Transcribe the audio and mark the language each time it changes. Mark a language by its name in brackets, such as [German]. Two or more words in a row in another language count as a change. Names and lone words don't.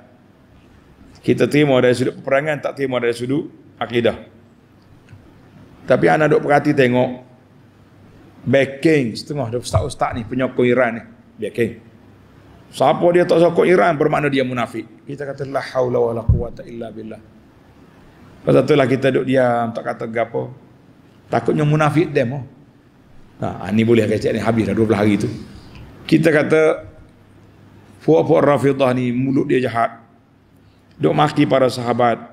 [Malay] Kita terima dari sudut peperangan, tak terima dari sudut akidah. Tapi anak duk perhati tengok backing setengah dari ustaz-ustaz ni, penyokong Iran ni, backing. Siapa dia tak sokong Iran bermakna dia munafik. Kita kata [Arabic] لا حول ولا قوة إلا بالله. [Malay] Pasal itulah kita duk diam, tak kata gapo. Takutnya munafik demo. Nah, ni boleh kecek ni habis dah 12 hari tu. Kita kata puak-puak Rafidah ni mulut dia jahat, duk maki para sahabat.